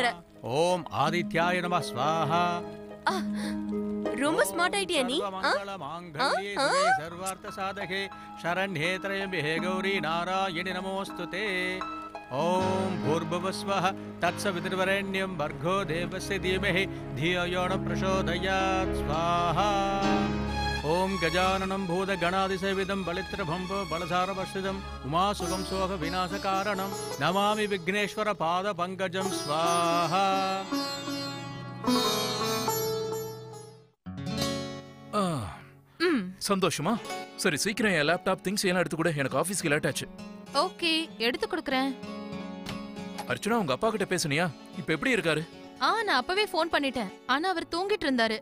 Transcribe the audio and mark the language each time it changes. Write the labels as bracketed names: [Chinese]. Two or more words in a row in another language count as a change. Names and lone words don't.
[Sanskrit] ॐ आदित्याय नमः स्वाहा. [Tamil] ரொம்ப ஸ்மார்ட் ஆயிட்டியா நீ? [Sanskrit] सर्वार्थ साधके शरण्ये त्र्यम्बके गौरि नारायणि नमोऽस्तु ते. ॐ भूर्भुवस्वः तत्सवितुर्वरेण्यं भर्गो देवस्य धीमहि धियो यो न प्रचोदयात् स्वाहा. ओम गजाननं भूतगणादिसेविदं बलित्रभम्बो बलसारवर्षिदम् उमासुगं सोह विनाशकारणं नमामि विघ्नेश्वर पादपङ्कजं स्वाहा. [Tamil] சந்தோஷமா? சரி, சீக்கிரம் என் லேப்டாப் திங்ஸ் எல்லாம் எடுத்து கூட. எனக்கு ஆபீஸ்க்கு லேட் ஆச்சு. ஓகே, எடுத்து கொடுக்கறேன். அர்ச்சனா, உங்க அப்பா கிட்ட பேசுனியா? இப்ப எப்படி இருக்காரு? நான் அப்பவே ஃபோன் பண்ணிட்டேன். ஆனா அவர் தூங்கிட்டு இருந்தாரு.